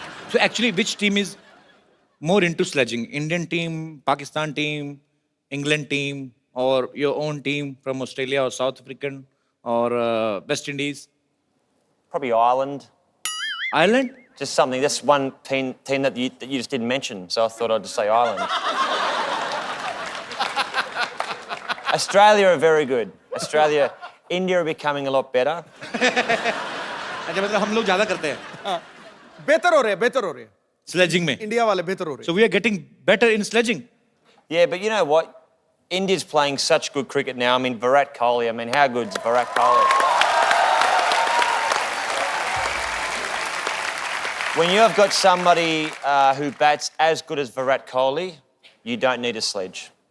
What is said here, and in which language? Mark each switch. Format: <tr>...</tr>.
<en>So actually, which team is more into sledging? Indian team, Pakistan team, England team, or your own team from Australia or South African or West Indies? Probably Ireland. Ireland? Just something. That's one team that you just didn't mention, so I thought I'd just say Ireland. Australia are very good. India are becoming a lot better.</en> <hi>अच्छा मतलब हम लोग ज्यादा करते हैं बेहतर हो रहे हैं sledging में. इंडिया वाले बेहतर हो रहे</hi> <en>So we are getting better in sledging. Yeah, but you know what? India's playing such good cricket now. I mean, Virat Kohli. I mean, how good's Virat Kohli? When you have got somebody who bats as good as Virat Kohli, you don't need a sledge.</en>